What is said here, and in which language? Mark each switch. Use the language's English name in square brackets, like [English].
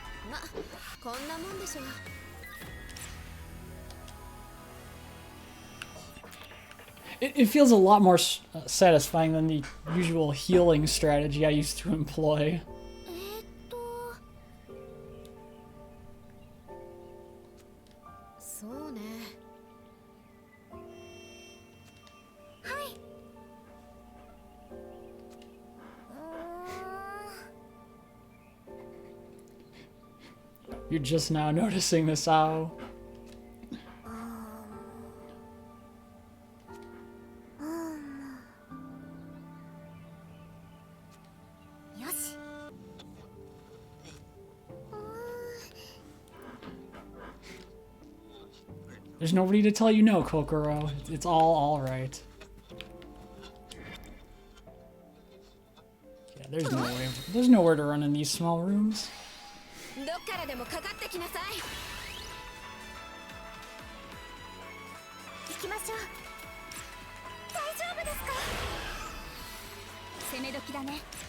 [Japanese] ま、こんなもんでしょう。 [English] it feels a lot more satisfying than the usual healing strategy I used to employ. [Japanese] そうね。 [English] You're just now noticing this, Ao. [Japanese] よし。 [English] There's nobody to tell you no, Kokoro. It's all right. Yeah, there's nowhere to run in these small rooms. [Japanese] どっからでもかかってきなさい。行きましょう。大丈夫ですか。攻め時だね。